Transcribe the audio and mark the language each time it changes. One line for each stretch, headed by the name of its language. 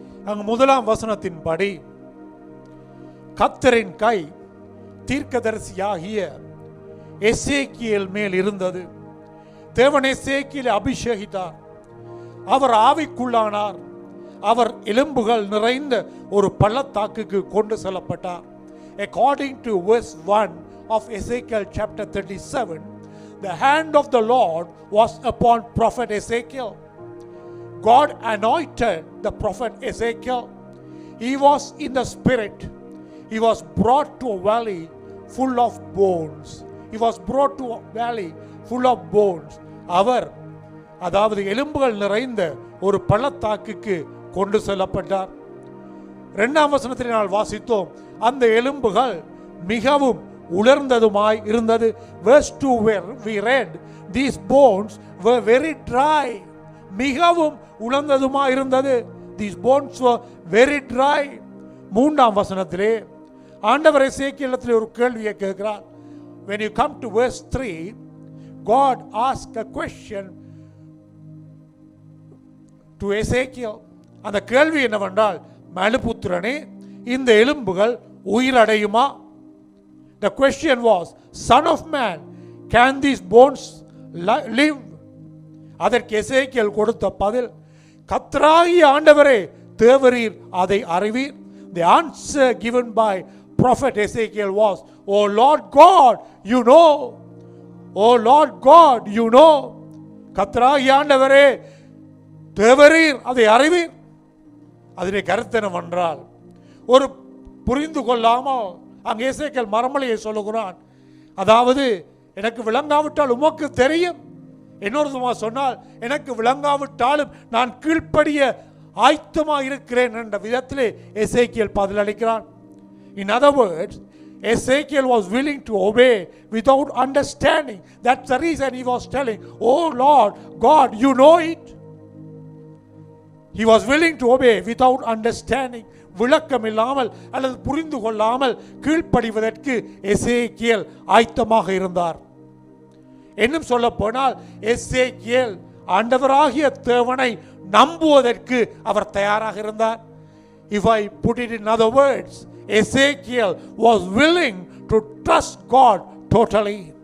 Tamil: அங்கு முதலாம் வசனத்தின்படி கர்த்தரின் கை தீர்க்கதரிசியாகிய எசேக்கியேல் மேல் இருந்தது. தேவன் எசேக்கியேலை அபிஷேகித்தார். அவர் ஆவிக்குள்ளானார். அவர் எலும்புகள் நிறைந்த ஒரு பள்ளத்தாக்குக்கு கொண்டு செல்லப்பட்டார்.
English: According to verse 1 of Ezekiel chapter 37, the hand of the Lord was upon prophet Ezekiel. God anointed the prophet Ezekiel. He was in the spirit. He was brought to a valley full of bones. He was brought to a valley full of bones.
Tamil: அவர் அதாவது எலும்புகள் நிறைந்த ஒரு பள்ளத்தாக்குக்கு கொண்டு செல்லப்பட்டார். 2ஆம் வசனத்தில் நாம் வாசித்தோம், அந்த எலும்புகள் மிகவும் உலர்ந்ததுமாய் இருந்தது.
English: Verse 2 where we read, these bones were very dry.
Tamil: மிகவும் உலர்ந்ததுமாய் இருந்தது.
English: These bones were very dry.
Tamil: 3ஆம் வசனத்திலே ஆண்டவர் எசேக்கியேலிடத்தில் ஒரு கேள்வியை கேட்கிறார்.
English: When you come to verse 3, God asked a question to Ezekiel.
Tamil: அந்த கேள்வி என்னவென்றால், மனுபுத்திரனே, இந்த எலும்புகள் உயிரடையுமா?
English: The question was, Son of man, can these bones live?
Tamil: அதற்கு எசேக்கியேல் கொடுத்த பதில், கர்த்தராகிய ஆண்டவரே, தேவரீர் அதை அறிவீர்.
English: The answer given by prophet Ezekiel was, O Lord God, you know. O Lord God, you know.
Tamil: கர்த்தராகிய ஆண்டவரே, தேவரீர் அதை அறிவீர். அதனை கருத்தனம் என்றால், ஒரு புரிந்து கொள்ளாமல் அங்கே எசேக்கியேல் மரமலையை சொல்லுகிறான். அதாவது, எனக்கு விளங்காவிட்டால் உமக்கு தெரியும். இன்னொரு சொன்னால், எனக்கு விளங்காவிட்டாலும் நான் கீழ்ப்படிய ஆயத்தமாக இருக்கிறேன் என்ற விதத்திலே எசேக்கியேல் பதிலளிக்கிறான்.
English: In other words, Ezekiel was willing to obey without understanding. That's the reason he was telling, "Oh Lord, God, you know it." He was willing to obey without understanding.
Tamil: விளக்கம் இல்லாமல் அல்லது புரிந்து கொள்ளாமல் கீழ்ப்படிவதற்கு எசேக்கியேல் ஆயத்தமாக இருந்தார். இன்னும் சொல்ல போனால் எசேக்கியேல் ஆண்டவராகிய தேவனை நம்புவதற்கு அவர் தயாராக இருந்தார்.
English: If I put it in other words, Ezekiel was willing to trust God totally.